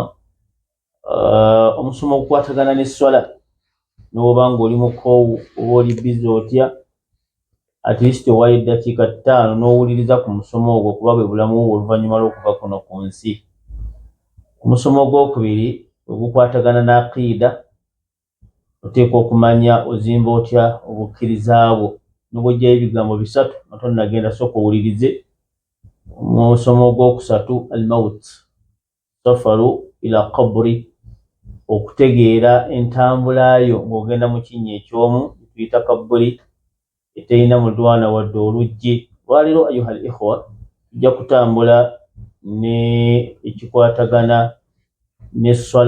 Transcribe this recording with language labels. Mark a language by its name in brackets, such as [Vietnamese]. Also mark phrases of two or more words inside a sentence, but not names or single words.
[Ganda] Omusomo ogukwatagana n'esswala, n'oba ng'oli mukoowu oba oli bizi otya, [English] at least [Ganda] owaayo eddakiika 5 n'owuliriza ku musomo ogwo kuba bwe bulamu bwo oluvannyuma lw'okuva kuno ku nsi. Omusomo ogwokubiri ogukwatagana n'aqiida, oteekwa okumanya ozimba otya obukkiriza bwo, n'obw'oggyayo ebigambo bisatu nga tonnagenda sooka owulirize. Omusomo ogwokusatu [Arabic] al-maut, safaru ila qabri, [Ganda] okutegeera entambula yo ng'ogenda mu kinnya ekyomu tuyita kaburi eteyina mulwana wadde oluggi. Lwaleero [Arabic] ayuha al-ikhwa [Ganda] tujja kutambula ne ekikwatagana n'esswala.